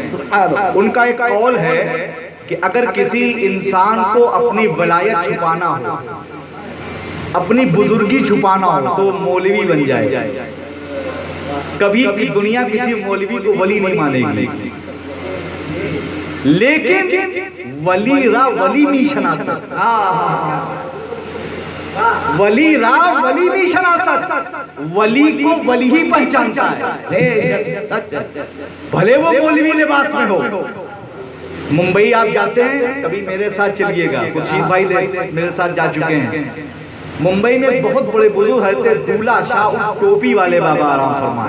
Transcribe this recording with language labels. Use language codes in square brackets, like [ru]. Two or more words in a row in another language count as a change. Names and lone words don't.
[ur] ان کا ایک قول ہے کہ اگر کسی انسان کو اپنی ولایت چھپانا ہو، اپنی بزرگی چھپانا ہو تو مولوی بن جائے. کبھی دنیا کسی مولوی کو ولی نہیں مانے گی، لیکن [fa] ولی را ولی می شناست، ولی را ولی می شناست، [ur] ولی کو ولی ہی پہچانتا ہے بھلے وہ مولوی لباس میں ہو. ممبئی آپ جاتے ہیں کبھی میرے ساتھ چلیے گا، خورشید بھائی میرے ساتھ جا چکے ہیں. ممبئی میں بہت بڑے بزرگ حضرت دولہ شاہ ٹوپی والے بابا آرام فرمائے.